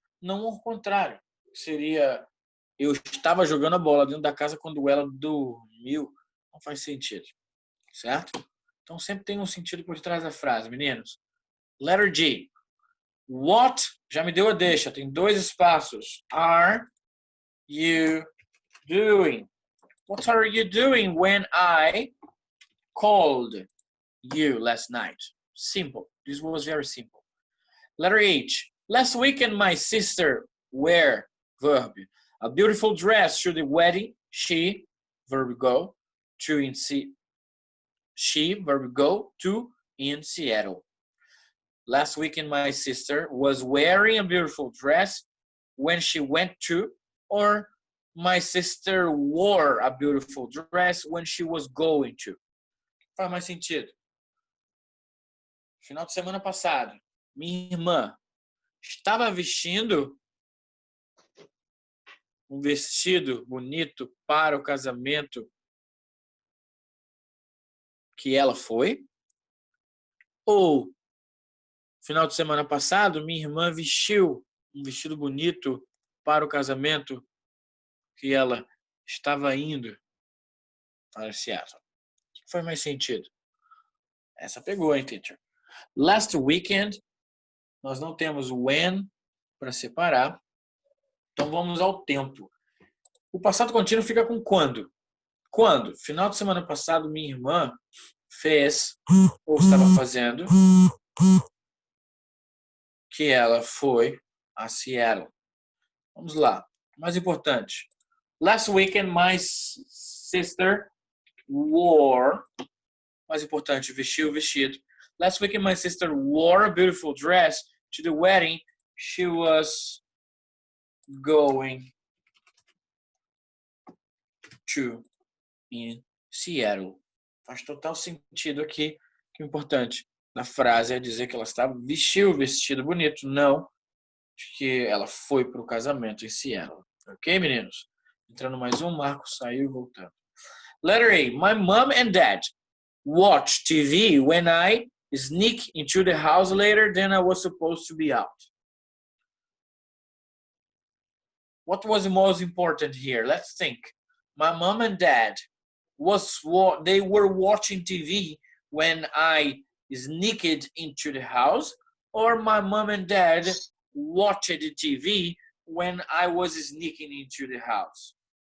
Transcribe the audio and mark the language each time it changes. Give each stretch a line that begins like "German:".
Portuguese: Não ao contrário. Seria eu estava jogando a bola dentro da casa quando ela dormiu. Não faz sentido. Certo? Então sempre tem um sentido por trás da frase, meninos.
English: Letter G. What?
Portuguese: Já me deu a deixa. Tem 2 espaços. Are
English: you doing? What are you doing when I called you last night? Simple. This was very simple. Letter H. Last weekend, my sister wear verb. A beautiful dress to the wedding. She, verb go, to in she, verb go, to in Seattle. Last weekend, my sister was wearing a beautiful dress when she went to, or my sister wore a beautiful dress when she was going to.
Portuguese: Faz mais sentido. Final de semana passado, minha irmã estava vestindo um vestido bonito para o casamento que ela foi? Ou, final de semana passado, minha irmã vestiu um vestido bonito para o casamento que ela estava indo para Seattle? O que faz mais sentido? Essa pegou, hein, teacher?
English: Last weekend,
Portuguese: nós não temos o when para separar. Então vamos ao tempo. O passado contínuo fica com quando? Quando? Final de semana passado, minha irmã fez, ou estava fazendo, que ela foi a Seattle. Vamos lá. Mais importante.
English: Last weekend, my sister wore.
Portuguese: Mais importante, vestiu o vestido.
English: Last weekend, my sister wore a beautiful dress to the wedding she was going to in Seattle.
Portuguese: Faz total sentido aqui. Que o importante na frase é dizer que ela vestiu o vestido bonito, não que ela foi para o casamento em Seattle. Ok, meninos? Entrando mais um, Marcos saiu e voltando.
English: Letter A. My mom and dad watch TV when I sneak into the house later than I was supposed to be out. What was the most important here? Let's think. My mom and dad they were watching TV when I sneaked into the house, or my mom and dad watched the TV when I was sneaking into the house?